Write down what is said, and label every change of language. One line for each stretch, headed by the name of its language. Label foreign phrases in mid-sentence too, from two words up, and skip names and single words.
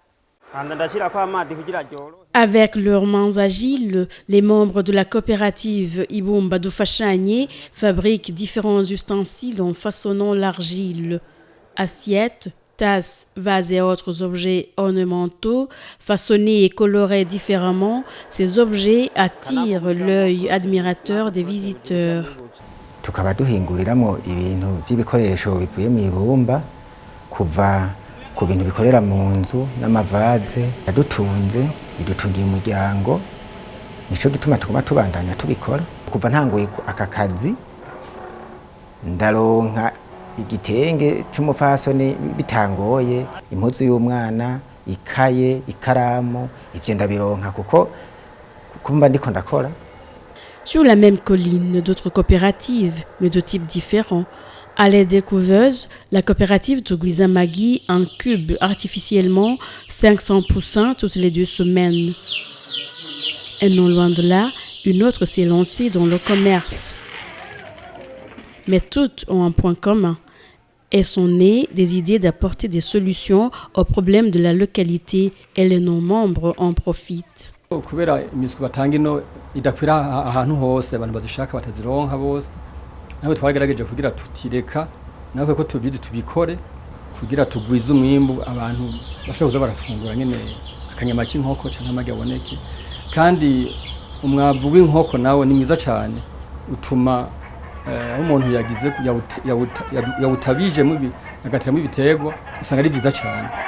French: Avec leurs mains agiles, les membres de la coopérative Ibumba Dufashanye fabriquent différents ustensiles en façonnant l'argile. Assiettes, tasses, vases et autres objets ornementaux, façonnés et colorés différemment, ces objets attirent l'œil admirateur des visiteurs.
Rundi: Tukaba duhinguriramo ibintu by'ibikoresho bivuye mu ibumba kuva ku bintu bikorera mu nzu n'amavaze yadutunze bidutungiye umuryango nico gituma tuguma tubandanya tubikora kuva ntanguye aka kazi ndaronka igitenge c'umufasoni bitangoye impuzu y'umwana ikaye ikaramu ivyo ndabironka kuko kumba ndiko ndakora.
French: Sur la même colline, d'autres coopératives, mais de types différents. À l'aide des couveuses, la coopérative Tugwiza Magui incube artificiellement 500 poussins toutes les 2 semaines. Et non loin de là, une autre s'est lancée dans le commerce. Mais toutes ont un point commun. Elles sont nées des idées d'apporter des solutions aux problèmes de la localité et les non-membres en profitent.
Rundi: Kubera imisuku batanga ino idakwira ahantu hose abantu bazishaka batazironka bose nawe twagerageje kugira tutireka nawe ko tubizi tubikore kugira tugwize umwimbu abantu bashobora barafungura nyene akanyama k'inkoko canke amagi aboneke kandi umwavu w'inkoko nawe ni mwiza cyane utuma umuntu yagize yawutabije mubi agatiramo ibiterwa usanga ari vyiza cyane.